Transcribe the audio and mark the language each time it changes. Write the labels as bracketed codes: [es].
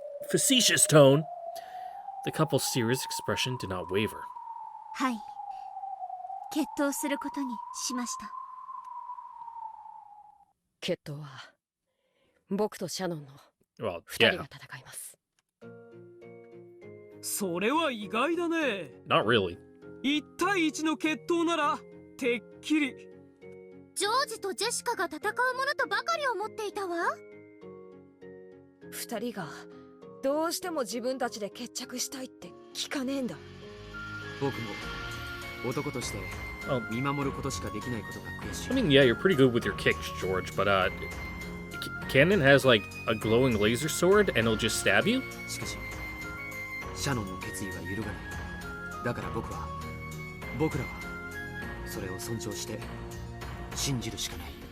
[en] Facetious tone. The couple's serious expression did not waver. [ja] はい、決闘することにしました。決闘は僕とシャノンの [en] Well, [ja] 2人 [en] yeah, [ja] が戦います。それは意外だね。 [en] not really. [ja] 1対1の決闘ならてっきり。ジョージとジェシカが戦うものとばかり思っていたわ。 2人がどうしても自分たちで決着したいって聞かねえんだ。僕も男として見守ることしかできないことが悔しい。 [en] I mean, yeah, you're pretty good with your kicks, George, but Cannon has like a glowing laser sword and he'll just stab you? [ja] しかしシャノンの決意は揺るがない。だから僕らはそれを尊重して信じるしかない。